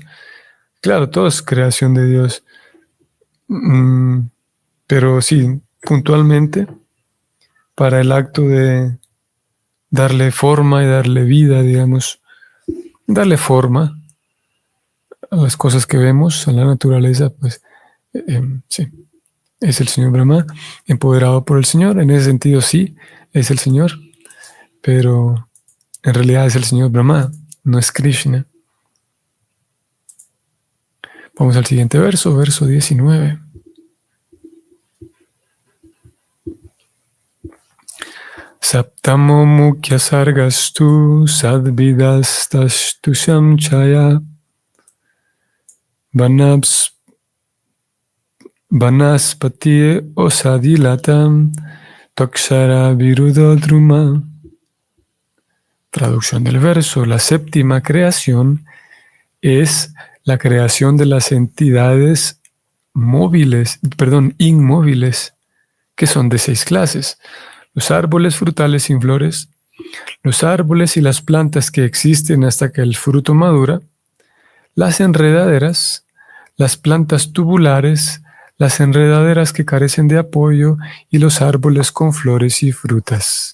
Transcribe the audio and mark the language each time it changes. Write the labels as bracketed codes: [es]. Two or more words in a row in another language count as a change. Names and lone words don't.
[es] Claro, todo es creación de Dios. Pero sí, puntualmente, para el acto de darle forma y darle vida, digamos, darle forma a las cosas que vemos, a la naturaleza, pues sí, es el Señor Brahma, empoderado por el Señor. En ese sentido sí, es el Señor, pero en realidad es el Señor Brahma, no es Krishna. Vamos al siguiente verso, verso 19. [sa] सप्तमो मुख्यसर्गस्तु षड्विधस्तस्थुषां च यः वनस्पत्योषधिलता त्वक्सार वीरुधो द्रुमाः. [es] Traducción del verso: la séptima creación es la creación de las entidades inmóviles, que son de 6 clases: los árboles frutales sin flores, los árboles y las plantas que existen hasta que el fruto madura, las enredaderas, las plantas tubulares, las enredaderas que carecen de apoyo y los árboles con flores y frutas.